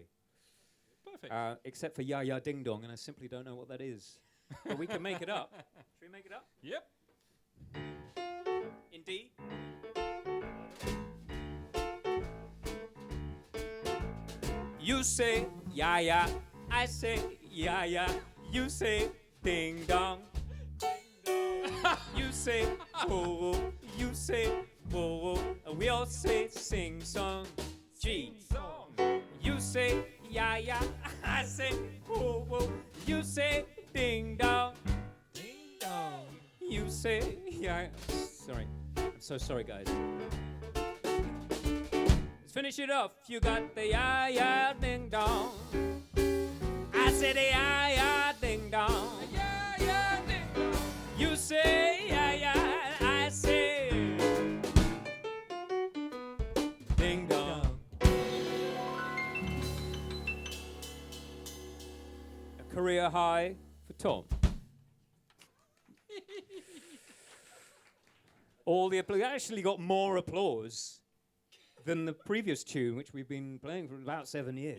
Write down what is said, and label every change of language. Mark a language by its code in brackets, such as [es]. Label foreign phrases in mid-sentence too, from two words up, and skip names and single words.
[en] Perfect. Except for Ya Ya Ding Dong, and I simply don't know what that is. But we can make it up. Should we make it up? Yep. In D? You say ya ya, I say ya ya. You say ding dong. You say oh, you say oh, and we all say sing song. G. You say ya ya, I say oh, you say ding dong. Ding dong. You say ya. Sorry, I'm so sorry, guys. Let's finish it off. You got the ya ya ding dong. I say the ya ya ding dong. Ya ya ding dong. You say ya ya, I say ding dong. A career high for Tom. All the actually got more applause than the previous tune, which we've been playing for about 7 years.